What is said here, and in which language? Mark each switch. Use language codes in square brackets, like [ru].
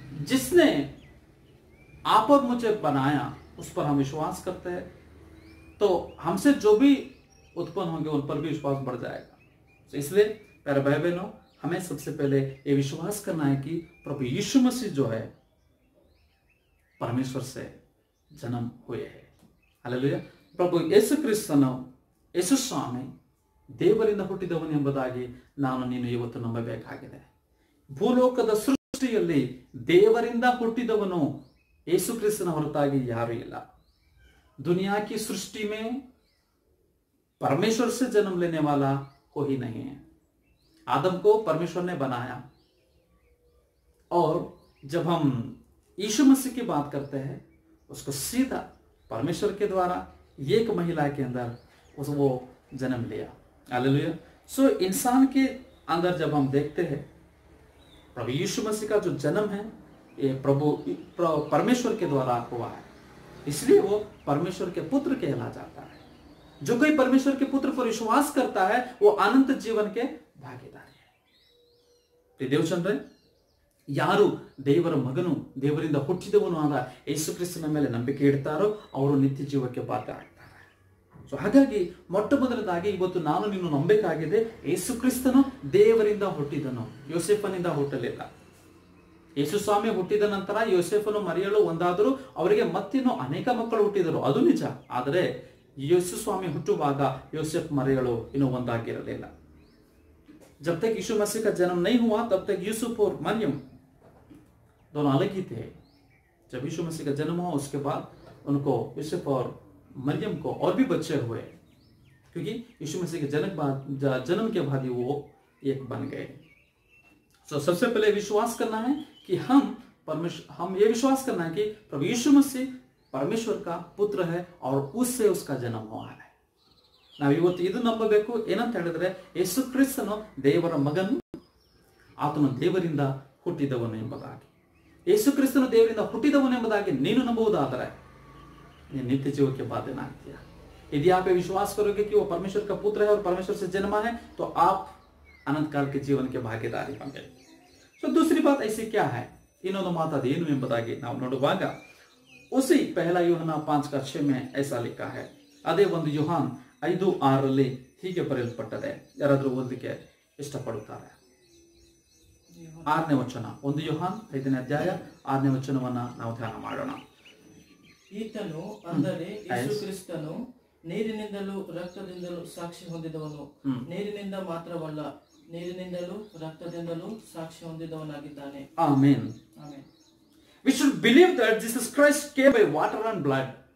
[hi] जिसने आप और मुझे बनाया उस पर हम विश्वास करते हैं, तो हमसे जो भी उत्पन्न होंगे उन पर भी विश्वास बढ़ जाएगा. तो इसलिए प्यारे भाई बहनों, हमें सबसे पहले ये विश्वास करना है कि प्रभु यीशु मसीह जो है परमेश्वर से जन्म हुए हैं. हालेलुया. [kn] प्रभु ಯೇಸು ಕ್ರಿಸ್ತನು, ಯೇಸು ಸ್ವಾಮಿ ದೇವರಿಂದ ಹುಟ್ಟಿದವನು ಎಂಬುದಾಗಿ ನಾನು ನೀನು ಇವತ್ತು ನಂಬಬೇಕಾಗಿದೆ. ಭೂಲೋಕದ ಸೃಷ್ಟಿಯಲ್ಲಿ ದೇವರಿಂದ ಹುಟ್ಟಿದವನು ಯೇಸು ಕ್ರಿಸ್ತನ ಹೊರತಾಗಿ ಯಾರೂ ಇಲ್ಲ. [hi] दुनिया की सृष्टि में परमेश्वर से जन्म लेने वाला कोई नहीं है. आदम को परमेश्वर ने बनाया, और जब हम यीशु मसीह की बात करते हैं उसको सीधा परमेश्वर के द्वारा एक महिला के अंदर वो जन्म लिया. हालेलुया. सो इंसान के अंदर जब हम देखते हैं प्रभु यीशु मसीह का जो जन्म है ये प्रभु परमेश्वर के द्वारा हुआ है, इसलिए वो परमेश्वर के पुत्र कहला जाता है. जो कोई परमेश्वर के पुत्र पर विश्वास करता है वो अनंत जीवन के भागीदारी है. [kn] ದೇವಚಂದ್ರೆ, ಯಾರು ದೇವರ ಮಗನು ದೇವರಿಂದ ಹುಟ್ಟಿದವನು ಆದ ಯೇಸು ಕ್ರಿಸ್ತನ ಮೇಲೆ ನಂಬಿಕೆ ಇಡ್ತಾರೋ ಅವರು ನಿತ್ಯ ಜೀವಕ್ಕೆ ಪಾತ್ರ ಆಗ್ತಾರೆ. ಸೊ ಹಾಗಾಗಿ ಮೊಟ್ಟ ಮೊದಲದಾಗಿ ಇವತ್ತು ನಾನು ನೀನು ನಂಬಬೇಕಾಗಿದೆ, ಯೇಸು ಕ್ರಿಸ್ತನು ದೇವರಿಂದ ಹುಟ್ಟಿದನು, ಯೋಸೇಫನಿಂದ ಹುಟ್ಟಲಿಲ್ಲ. ಯೇಸು ಸ್ವಾಮಿ ಹುಟ್ಟಿದ ನಂತರ ಯೋಸೇಫನು ಮರಿಯಳು ಒಂದಾದರೂ ಅವರಿಗೆ ಮತ್ತಿನ್ನೂ ಅನೇಕ ಮಕ್ಕಳು ಹುಟ್ಟಿದರು, ಅದು ನಿಜ. ಆದರೆ ಯೇಸು ಸ್ವಾಮಿ ಹುಟ್ಟುವಾಗ ಯೋಸೇಫ್ ಮರಿಯಳು ಇನ್ನೂ ಒಂದಾಗಿರಲಿಲ್ಲ. [hi] जब तक यीशु मसीह का जन्म नहीं हुआ तब तक यूसुफ और मरियम दोनों अलग ही थे. जब यीशु मसीह का जन्म हुआ उसके बाद उनको यूसुफ और मरियम को और भी बच्चे हुए, क्योंकि यीशु मसीह के जन्म के बाद ही वो एक बन गए. तो सबसे पहले विश्वास करना है कि हम ये विश्वास करना है कि प्रभु यीशु मसीह परमेश्वर का पुत्र है और उससे उसका जन्म हुआ है. [kn] ನಾವು ಇವತ್ತು ಇದು ನಂಬಬೇಕು. ಏನಂತ ಹೇಳಿದ್ರೆ, ಯೇಸು ಕ್ರಿಸ್ತನು ದೇವರ ಮಗನು, ಆತನು ದೇವರಿಂದ ಹುಟ್ಟಿದವನು ಎಂಬುದಾಗಿ. ಯೇಸು ಕ್ರಿಸ್ತನು ದೇವರಿಂದ ಹುಟ್ಟಿದವನು ಎಂಬುದಾಗಿ ನೀನು ನಂಬುವುದಾದರೆ ನೀನು ನಿತ್ಯ ಜೀವಕ್ಕೆ ಬಾಧ್ಯನಾಗ್ತೀಯ. [hi] यदि आप विश्वास करोगे कि वो परमेश्वर का पुत्र है और परमेश्वर से जन्मा है तो आप अनंत काल के जीवन के भागीदारी होंगे. तो दूसरी बात ऐसी क्या है, [kn] ಇನ್ನೊಂದು ಮಾತು ಅದೇನು ಎಂಬುದಾಗಿ ನಾವು ನೋಡುವಾಗ [hi] उसी पहला यूहन्ना 5:6 में ऐसा लिखा है. [kn] ಅದೇ 1 ಯೂಹಾನ 5:6 ಹೀಗೆ ಬರೆಯಲ್ಪಟ್ಟದೆ. ಯಾರಾದರೂ ಓದಲಿಕ್ಕೆ ಇಷ್ಟಪಡುತ್ತಾರೆ? 6ನೇ ವಚನ, 1 ಯೂಹಾನ 5ನೇ ಅಧ್ಯಾಯ 6ನೇ ವಚನವನ್ನ ನಾವು ಧ್ಯಾನ ಮಾಡೋಣ. ಈತನು ಅಂದರೆ ಯೇಸು ಕ್ರಿಸ್ತನು ನೀರಿನಿಂದಲೂ ರಕ್ತದಿಂದಲೂ ಸಾಕ್ಷಿ ಹೊಂದಿದವನು. ನೀರಿನಿಂದ ಮಾತ್ರವಲ್ಲ, ನೀರಿನಿಂದಲೂ ರಕ್ತದಿಂದಲೂ ಸಾಕ್ಷಿ ಹೊಂದಿದವನಾಗಿದ್ದಾನೆ. Amen. Amen. [en] We should believe that Jesus Christ came by water and blood.